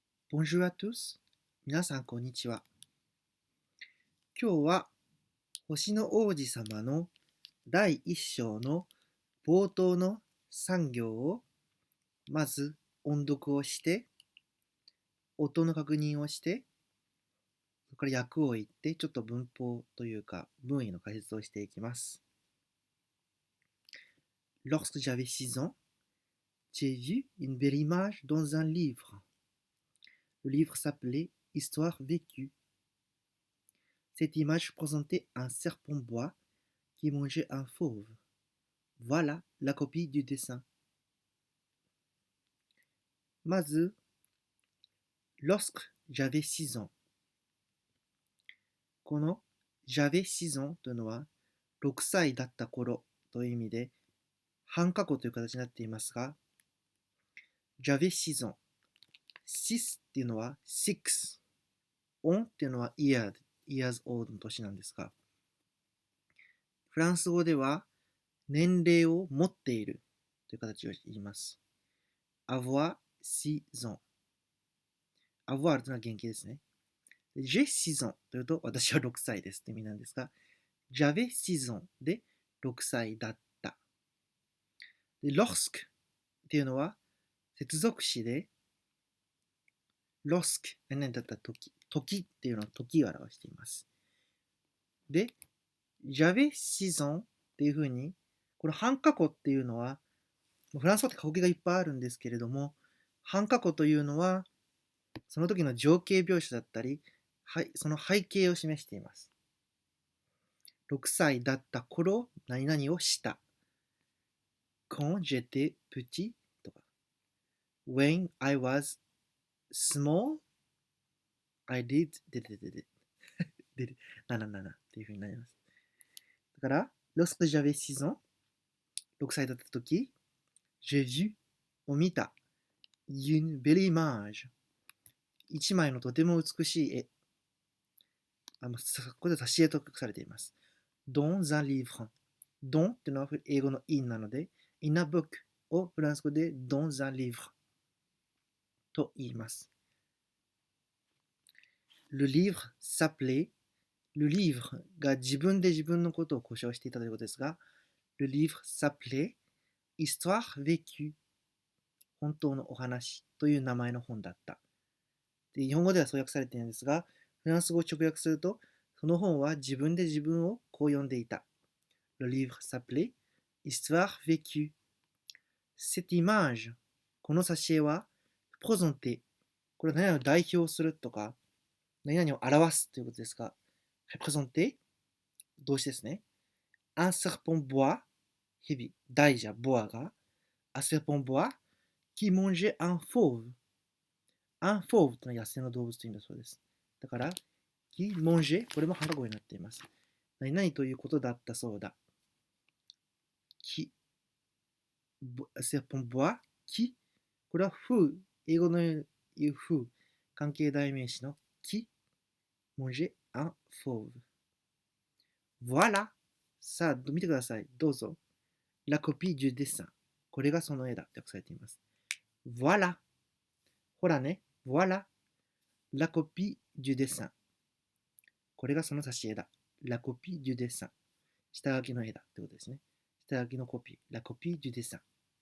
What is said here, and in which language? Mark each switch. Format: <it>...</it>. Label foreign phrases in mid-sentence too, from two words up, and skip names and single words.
<fr>Bonjour à tous.</fr> <ja>皆さん、こんにちは。今日は、星の王子様の第一章の冒頭の3行を、まず音読をして、音の確認をして、それから訳を言って、ちょっと文法というか、文意の解説をしていきます。</ja> <fr>Lorsque j'avais 6 ans, j'ai vu une belle image dans un livre. Le livre s'appelait Histoire vécue. Cette image présentait un serpent bois qui mangeait un fauve. Voilà la copie du dessin. まず、lorsque j'avais 6 ans。</fr> <ja>この</ja> <fr>j'avais 6 ans</fr> <ja>というのは、6歳だった頃という意味で、半過去という形になっていますが、</ja> <fr>j'avais 6 ans。</fr> <ja>6 っていうのは6。on っていうのは</ja> <en>years old</en> <ja>の年なんですが、フランス語では年齢を持っているという形を言います。</ja> <fr>avoir 6 ans。</fr> <ja>avoir というのは原型ですね。</ja> <fr>j'ai 6 ans</fr> <ja>というと私は6歳ですって意味なんですが、</ja> <fr>j'avais 6 ans</fr> <ja>で6歳だった。で、lorsque っていうのは接続詞で、lorsque 何だった時、時っていうのは時を表しています。で、</ja> <fr>j'avais 6 ans</fr> <ja>っていうふうに、この半過去っていうのは、フランス語って過去形がいっぱいあるんですけれども、半過去というのは、その時の情景描写だったり、その背景を示しています。6歳だった頃、何々をした。</ja> <fr>quand j'étais petit</fr> <ja>とか。</ja> <en>when I was small, I did,</en> <ja>77 っていう風になります。だから、</ja> <fr>lorsque j'avais 6 ans、</fr> <ja>6 歳だった時、</ja> <fr>j'ai vu</fr> <ja>を見た。</ja> <fr>une belle image。</fr> <ja>一枚のとても美しい絵。ここで挿絵と書かれています。</ja> <fr>dans un livre。</fr> <ja>dans っていうのは英語の in なので、</ja> <en>in a book</en> <ja>をフランス語で</ja> <fr>dans un livre</fr> <ja>と言います。</ja> <fr>le livre s'appelait le livre</fr> <ja>が自分で自分のことを呼称していたということですが、</ja> <fr>le livre s'appelait Histoire vécue</fr> <ja>本当のお話という名前の本だった。で、日本語ではそう訳されているんですが、フランス語を直訳すると、その本は自分で自分をこう呼んでいた。</ja> <fr>Le livre s'appelait Histoire vécue. Cette image</fr> <ja>この挿絵は、présenter これは何々を代表するとか、何々を表すということですが、représenter 動詞ですね。</ja> <fr>un serpent bois</fr> <ja>蛇、大蛇、ボアが、</ja> <fr>un serpent bois qui mangeait un fauve。 un fauve</fr> <ja>というのは野生の動物というんだそうです。だから、</ja> <fr>qui mangeait</fr> <ja>これも半過去になっています。何々ということだったそうだ。</ja> <fr>qui serpent bois qui</fr> <ja>これは who 英語の言う who 関係代名詞の</ja> <fr>qui mangeait un fauve。voilà。</fr> <ja>さあ、見てください。どうぞ。</ja> <fr>la copie du dessin。</fr> <ja>これがその絵だって訳されています。voilà。</ja> <fr>ほらね。voilà。la copie du dessin。</fr> <ja>これがその挿絵だ。</ja> <fr>la copie du dessin。</fr> <ja>下書きの絵だってことですね。下書きのコピー。</ja> <fr>la copie du dessin。</fr>